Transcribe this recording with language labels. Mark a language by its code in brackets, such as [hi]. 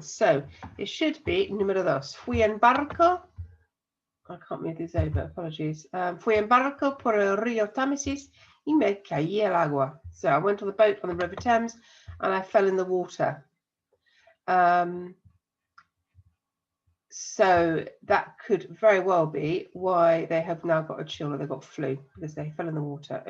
[en] So it should be número 2. [es] Fui en barco. [en] I can't move these over, apologies. [es] Fui en barco por el río Támesis y me caí el agua. [en] So I went on the boat on the River Thames and I fell in the water. So that could very well be why they have now got a chill or they've got flu, because they fell in the water.